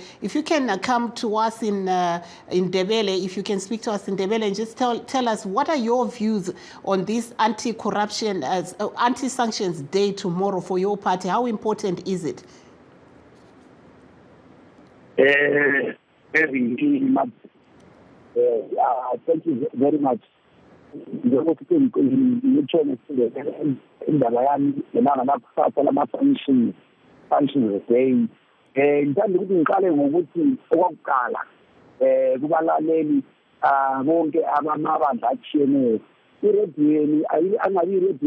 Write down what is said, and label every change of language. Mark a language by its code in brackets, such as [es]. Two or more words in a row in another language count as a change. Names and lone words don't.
[en] If you can come to us in Ndebele, if you can speak to us in Ndebele and just tell us what are your views on this anti-corruption, anti-sanctions day tomorrow for your party. How important is it? Thank you very much. [nd] Ngithanda ukuthi ngiqale ngokuthi okokuqala kubalaleli bonke abamabandla atshiyeneyo irediyweni angabi irediyo